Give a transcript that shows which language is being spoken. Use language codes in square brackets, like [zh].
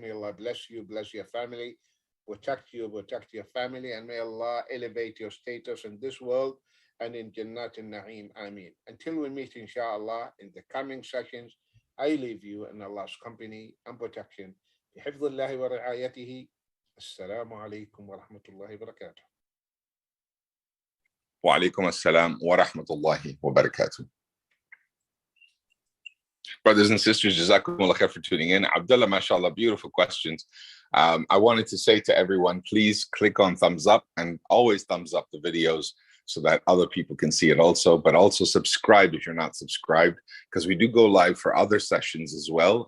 [en] May Allah bless you, bless your family, protect you, protect your family, and may Allah elevate your status in this world and in Jannat al-Na'im. Ameen. Until we meet, inshallah, in the coming sessions, I leave you in Allah's company and protection. [ar] بحفظ الله ورعايته. السلام عليكم ورحمة الله وبركاته. وعليكم السلام ورحمة الله وبركاته. [en] Brothers and sisters, Jazakumullah khair for tuning in. Abdullah, mashallah, beautiful questions. I wanted to say to everyone, please click on thumbs up, and always thumbs up the videos so that other people can see it also. But also subscribe if you're not subscribed, because we do go live for other sessions as well.